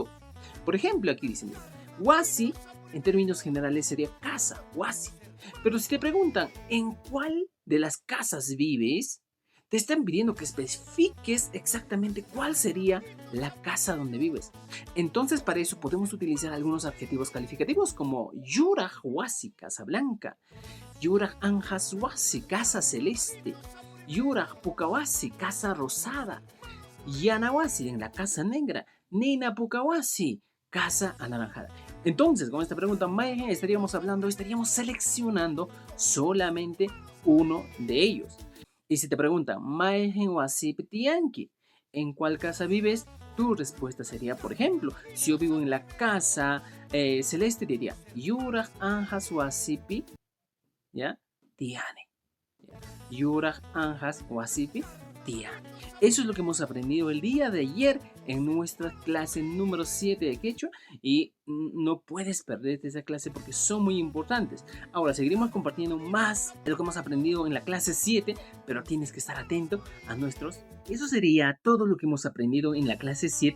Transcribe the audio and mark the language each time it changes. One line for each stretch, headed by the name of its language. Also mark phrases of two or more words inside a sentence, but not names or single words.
Spanish: Por ejemplo, aquí dicen, wasi, en términos generales sería casa, wasi. Pero si te preguntan, ¿en cuál de las casas vives? Te están pidiendo que especifiques exactamente cuál sería la casa donde vives. Entonces, para eso podemos utilizar algunos adjetivos calificativos como
Quechua: yuraj wasi,
Spanish: casa blanca,
Quechua: yuraj anjas wasi,
Spanish: casa celeste,
Quechua: yuraj pukawasi,
Spanish: casa rosada, yanawasi, en la casa negra,
Quechua: nina pukawasi,
Spanish: casa anaranjada. Entonces, con esta pregunta, estaríamos seleccionando solamente uno de ellos. Y si te preguntan, ¿en cuál casa vives? Tu respuesta sería, por ejemplo, si yo vivo en la casa celeste, diría,
Quechua: Yuraj Anjas Wasipi, ¿ya? Tiane. Yuraj Anjas Wasipi, Tiane.
Spanish: Eso es lo que hemos aprendido el día de ayer en nuestra clase número 7 de quechua y no puedes perderte esa clase porque son muy importantes. Ahora seguiremos compartiendo más de lo que hemos aprendido en la clase 7, pero tienes que estar atento a nuestros... ¿Eso sería todo lo que hemos aprendido en la clase 7?